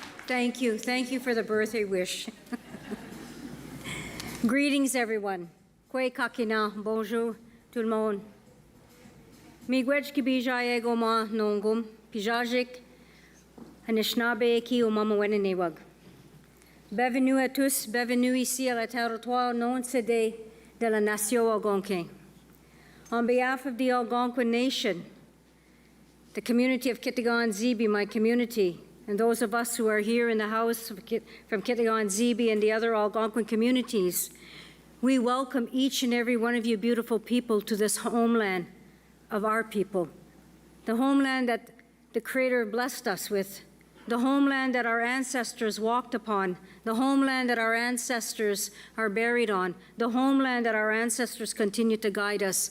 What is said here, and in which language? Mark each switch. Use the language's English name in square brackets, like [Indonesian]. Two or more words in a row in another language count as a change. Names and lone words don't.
[English] Thank you. Thank you for the birthday wish. Greetings, everyone. [Algonquin] Kwe kakina, [French] bonjour, tout le monde. [Algonquin] Miigwech ki bijay egoma nongum, pijajik, Anishinaabe ki umama wenenewag. [French] Bienvenue à tous, bienvenue ici à la territoire non cédé de la nation Algonquin. [English] On behalf of the Algonquin Nation, the community of Kitigan-Zibi, my community, and those of us who are here in the house from Kitigan-Zibi and the other Algonquin communities, we welcome each and every one of you beautiful people to this homeland of our people, the homeland that the Creator blessed us with, the homeland that our ancestors walked upon, the homeland that our ancestors are buried on, the homeland that our ancestors continue to guide us.